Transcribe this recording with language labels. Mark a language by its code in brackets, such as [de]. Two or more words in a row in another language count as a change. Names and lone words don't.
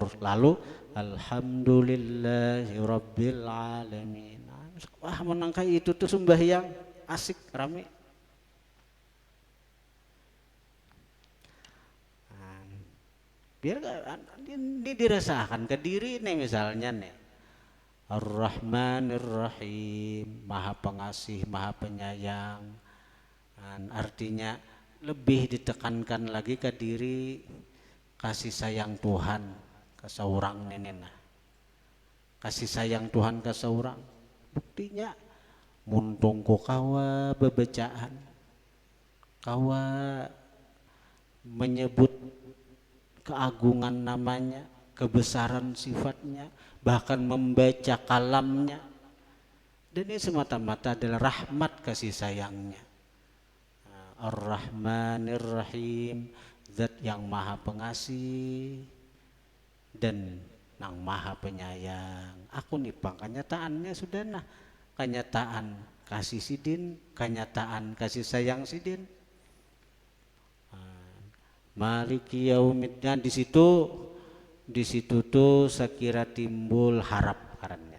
[ar] Lalu الحمد لله رب العالمين. [bjn] Wah, menangkai itu tuh sembahyang asik rame. [id] Biar ini dirasakan ke diri nih, misalnya nih [ar] الرحمن الرحيم, [id] Maha Pengasih Maha Penyayang. Artinya lebih ditekankan lagi ke diri kasih sayang Tuhan ke seorang nenena, kasih sayang Tuhan ke seorang. [bjn] Buktinya muntung ko kawa bebecaan, kawa menyebut keagungan namanya, kebesaran sifatnya, bahkan membaca kalamnya. [id] Dan ini semata-mata adalah rahmat kasih sayangnya. [ar] الرحمن الرحيم, [id] zat yang maha pengasih dan nang maha penyayang. [bjn] Aku nih bang, kenyataannya sudah nah, kenyataan kasih sidin, kenyataan kasih sayang sidin. [ar] مالك يوم الدين, [bjn] di situ tuh sekira timbul harap karena.